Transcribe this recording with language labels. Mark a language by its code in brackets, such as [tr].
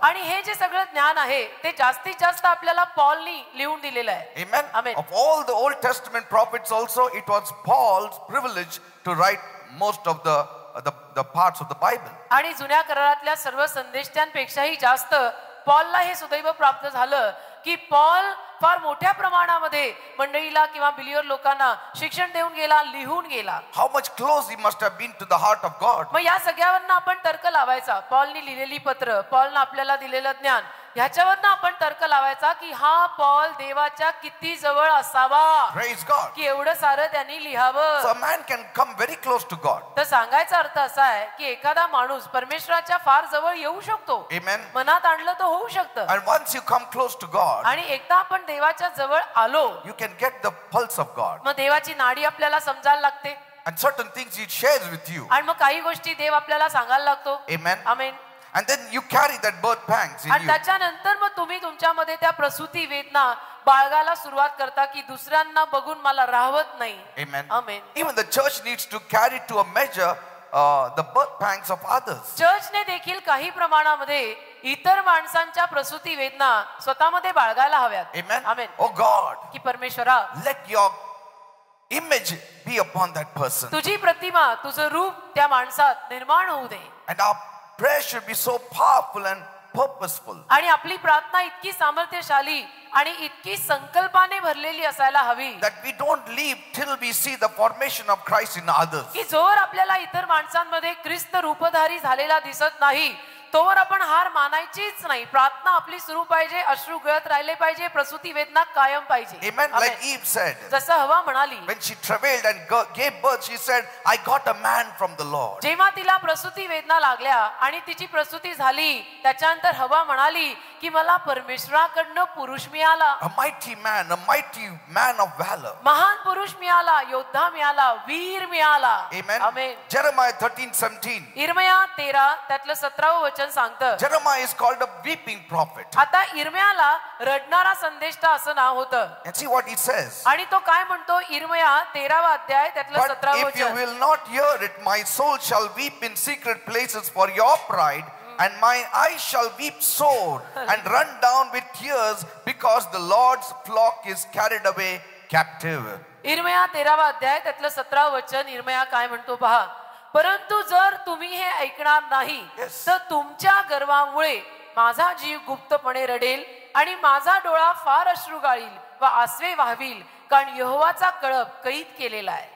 [mr] आणि हे जे सगळं ज्ञान आहे ते जास्तीत जास्त आपल्याला पॉलनी लिहून दिलेलं आहे. [en] Amen. Amen. Of all the Old Testament prophets also, it was Paul's privilege to write most of the parts of the Bible. [mr] आणि जुन्या करारातल्या सर्व संदेशत्यांपेक्षाही जास्त पॉलला हे सुदैव प्राप्त झालं की पॉल फार मोठ्या प्रमाणामध्ये मंडळीला किंवा बिलीवर लोकांना शिक्षण देऊन गेला, लिहून गेला. [en] How much close he must have been to the heart of God. [mr] मग या सगळ्यावरनं आपण तर्क लावायचा. पॉलनी लिहिलेली पत्र, पॉलनं आपल्याला दिलेलं ज्ञान, ह्याच्यावरनं आपण तर्क लावायचा की हा पॉल देवाच्या किती जवळ असावा. [en] Praise God. [mr] की एवढं सारं त्यांनी लिहावं. [en] So a man can come very close to God. [mr] तर सांगायचा अर्थ असा आहे की एखादा माणूस परमेश्वराच्या फार जवळ येऊ शकतो. [en] Amen. [mr] मनात आणलं तर होऊ शकतं. [en] And once you come close to God, [mr] आणि एकदा आपण देवाच्या जवळ आलो, [en] you can get the pulse of God. [mr] मग देवाची नाडी आपल्याला समजायला लागते. [en] And certain things He shares with you. [mr] आणि मग काही गोष्टी देव आपल्याला सांगायला लागतो. [en] Amen. [mr] Amen. [en] And then you carry that birth pangs in [mr] आणि [en] you. [mr] त्याच्यानंतर मग तुम्ही तुमच्यामध्ये त्या प्रसूती वेदना बाळगायला सुरुवात करता की दुसऱ्यांना बघून मला राहवत नाही. [en] Amen. [mr] Amen. [en] Even the church needs to carry to a measure the birth pangs of others. [mr] चर्चने देखील काही प्रमाणामध्ये इतर माणसांच्या प्रसूती वेदना स्वतःमध्ये बाळगायला हव्यात. [en] Amen. [mr] आमेन. [en] Oh God, [mr] की परमेश्वरा, [en] let your image be upon that person. [mr] तुझी प्रतिमा, तुझं रूप त्या माणसात निर्माण होऊ दे. [en] And our prayer should be so powerful and purposeful. [mr] आणि आपली प्रार्थना इतकी सामर्थ्यशाली आणि इतकी संकल्पाने भरलेली असायला हवी [en] That we don't leave till we see the formation of Christ in others. [mr] की जोवर आपल्याला इतर माणसांमध्ये ख्रिस्त रूपधारी झालेला दिसत नाही तोवर आपण हार मानायचीच नाही. प्रार्थना आपली सुरू पाहिजे, अश्रू गळत राहिले पाहिजे, प्रसूती वेदना कायम पाहिजे. [en] Amen. Amen. Like Eve said, [mr] जसं हवा म्हणाली, [en] when she travailed and gave birth, she said, I got a man from the Lord. [mr] जेव्हा तिला प्रसूती वेदना लागल्या आणि तिची प्रसूती झाली, त्याच्यानंतर हवा म्हणाली की मला परमेश्वराकडनं पुरुष मिळाला. [en] A mighty man of valor. [mr] महान पुरुष मिळाला, योद्धा मिळाला, वीर मिळाला. [en] Amen. [mr] आमेन. [en] Jeremiah 13:17. [mr] इर्मया 13 त्यातलं 17 वचन सांगतं. [en] Jeremiah is called a weeping prophet. [mr] आता इर्मयाला रडणारा संदेष्टा असं नाव होतं. [en] And see what he says. [mr] आणि तो काय म्हणतो, इर्मया 13वा अध्याय त्यातलं [en] But [mr] 17 [en] if you [mr] वचन, [en] will not hear it, my soul shall weep in secret places for your pride, and my eyes shall weep sore and run down with tears because the Lord's flock is carried away captive. [mr] इर्मया 13वा अध्याय त्यातलं 17 वचन, इर्मया काय म्हणतो पहा, परंतु जर तुम्ही हे ऐकणार नाही [en] Yes. [mr] तर तुमच्या गर्वामुळे माझा जीव गुप्तपणे रडेल आणि माझा डोळा फार अश्रू गाळील व आसवे वाहवील, कारण यहोवाचा कळप कैद केलेला आहे.